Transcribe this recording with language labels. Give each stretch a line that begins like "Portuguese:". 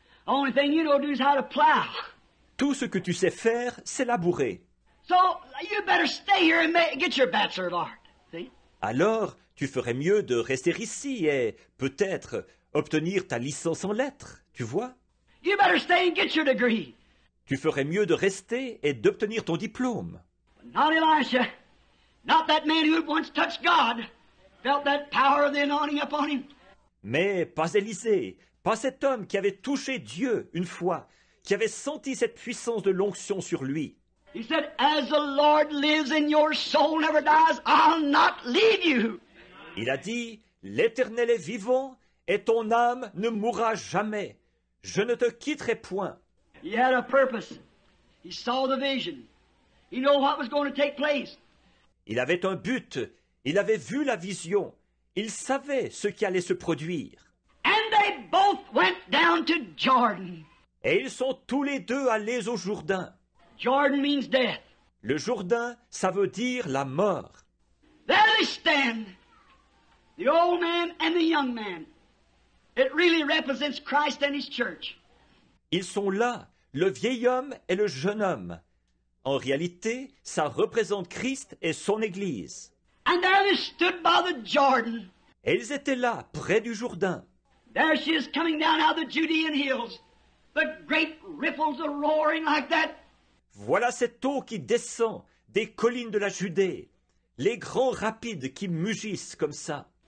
English: The only thing you know to do is how to plow.
French: Tout ce que tu sais faire, c'est labourer.
English: So, you better stay here and get your Bachelor of Art. See?
French: Alors, tu ferais mieux de rester ici et peut-être obtenir ta licence en lettres, tu vois?
English: You better stay and get your degree.
French: Tu ferais mieux de rester et d'obtenir ton diplôme.
English: But not Elisha. Not that man who had once touched God. Felt that power of the anointing upon him.
French: Mais pas Élisée, pas cet homme qui avait touché Dieu une fois, qui avait senti cette puissance de l'onction sur lui.
English: He said, as the Lord lives and your soul never dies, I'll not leave you.
French: Il a dit, l'Éternel est vivant et ton âme ne mourra jamais. Je ne te quitterai point.
English: He had a purpose. He saw the vision. He knew what was going to take place.
French: Il avait un but, il avait vu la vision, il savait ce qui allait se produire.
English: And they both went down to Jordan.
French: Et ils sont tous les deux allés au Jourdain.
English: Jordan means death.
French: Le Jourdain, ça veut dire la mort.
English: There they stand, the old man and the young man. It really represents Christ and His church.
French: Ils sont là, le vieil homme et le jeune homme. En réalité, ça représente Christ et son Église.
English: And there they stood by the Jordan.
French: Et ils étaient là, près du Jourdain.
English: There she is coming down out of the Judean hills. The great ripples are roaring like that.
French: Voilà cette eau qui descend des collines de la Judée, les grands rapides qui mugissent comme ça.